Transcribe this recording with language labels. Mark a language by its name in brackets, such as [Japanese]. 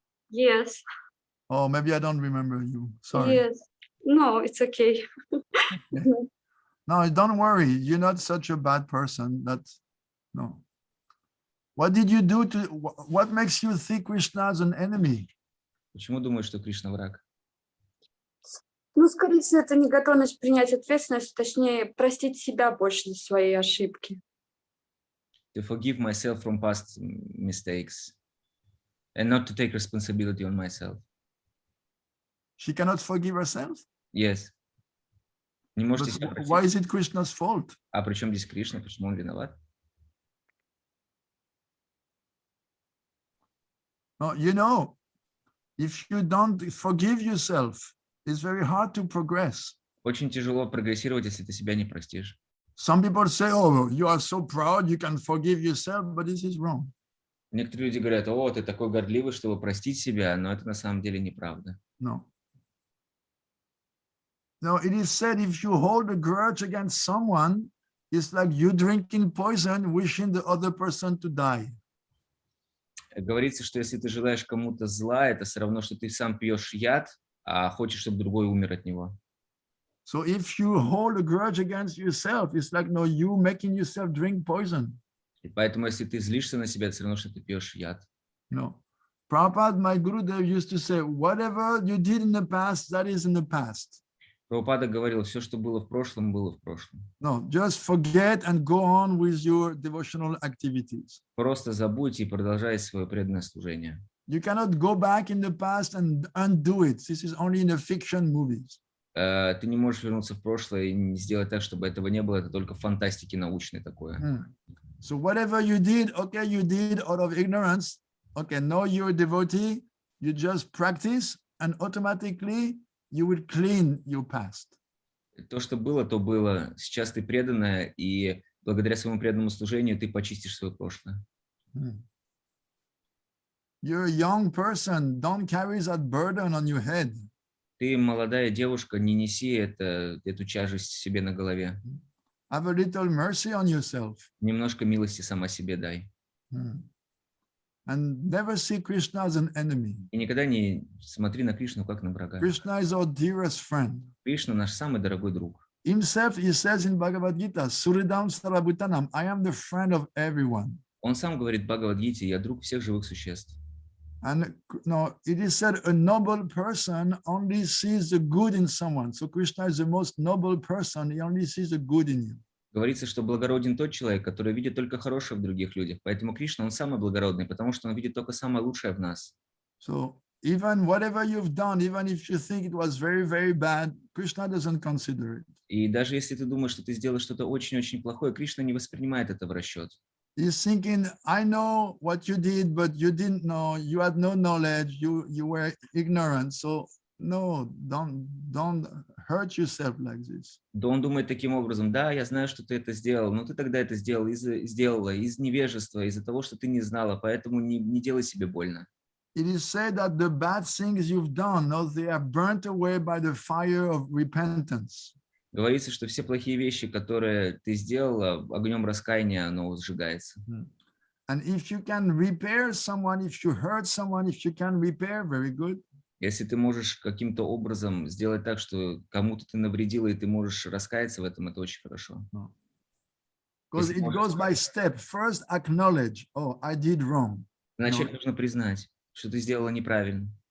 [English] Yes. Oh, maybe I don't remember you. Sorry. Yes. No, it's okay. No, don't worry. You're not such a bad person. No. What did you do what makes you think Krishna as an enemy? [Russian] Почему думаешь, что Кришна враг? Ну, скорее всего, это неготовность принять ответственность, точнее, простить себя больше за свои ошибки. [English] To forgive myself from past mistakes and not to take responsibility on myself. She cannot forgive herself? Yes. [Russian] Не можете себя простить. [English] Why is it Krishna's fault? [Russian] А при чем здесь Кришна? Почему он виноват? [English] No, if you don't forgive yourself, it's very hard to progress. [Russian] Очень тяжело прогрессировать, если ты себя не простишь. [English] Some people say, oh, you are so proud, you can forgive yourself, but this is wrong. [Russian] Некоторые люди говорят, о, ты такой гордливый, чтобы простить себя, но это на самом деле неправда. [English] No, it is said if you hold a grudge against someone, it's like you drinking poison, wishing the other person to die. [Russian] Говорится, что если ты желаешь кому-то зла, это все равно, что ты сам пьешь яд, а хочешь, чтобы другой умер от него. [English] So if you hold a grudge against yourself, it's like you making yourself drink poison. [Russian] И поэтому, если ты злишься на себя, это все равно, что ты пьешь яд. [English] Prabhupada, my Gurudev, used to say, whatever you did in the past, that is in the past. [Russian] Прабхупада говорил, все, что было в прошлом, было в прошлом. [English] No, just forget and go on with your devotional activities. [Russian] Просто забудь и продолжай свое преданное служение. [English] You cannot go back in the past and undo it. This is only in the fiction movies. [Russian] Ты не можешь вернуться в прошлое и сделать так, чтобы этого не было. Это только в фантастике научной такое. [English] So whatever you did out of ignorance. Okay, now you're a devotee. You just practice and automatically you will clean your past. [Russian] То, что было, то было. Сейчас ты преданная, и благодаря своему преданному служению ты почистишь свое прошлое. [English] You're a young person. Don't carry that burden on your head. [Russian] Ты молодая девушка, не неси эту тяжесть себе на голове. [English] Have a little mercy on yourself. [Russian] Немножко милости сама себе дай. [English] And never see Krishna as an enemy. [Russian] И никогда не смотри на Кришну как на врага. [English] Krishna is our dearest friend. [Russian] Кришна наш самый дорогой друг. [English] Himself, he says in Bhagavad Gita, Suridam Sarabhutanam, I am the friend of everyone. [Russian] Он сам говорит в Бхагавад-гите: я друг всех живых существ. [English] And no, it is said a noble person only sees the good in someone. So Krishna is the most noble person. He only sees the good in you. [Russian] Говорится, что благороден тот человек, который видит только хорошее в других людях. Поэтому Кришна, он самый благородный, потому что он видит только самое лучшее в нас. [English] So even whatever you've done, even if you think it was very, very bad, Krishna doesn't consider it. [Russian] И даже если ты думаешь, что ты сделал что-то очень-очень плохое, Кришна не воспринимает это в расчет. [English] He's thinking, I know what you did, but you didn't know. You had no knowledge. You were ignorant. So no, don't hurt yourself like this. [Russian] Да, он думает таким образом: да, я знаю, что ты это сделал, но ты тогда это сделала из невежества, из-за того, что ты не знала, поэтому не делай себе больно. [English] It is said that the bad things you've done, no, they are burnt away by the fire of repentance. [Russian] Говорится, что все плохие вещи, которые ты сделала, огнем раскаяния оно сжигается. [English] And if you can repair someone, if you hurt someone, if you can repair, very good. [Russian] Если ты можешь каким-то образом сделать так, что кому-то ты навредила, и ты можешь раскаяться в этом, это очень хорошо. [English] Because it goes by step. First, acknowledge, oh, I did wrong. [Russian] Вначале нужно признать, что ты сделала неправильно.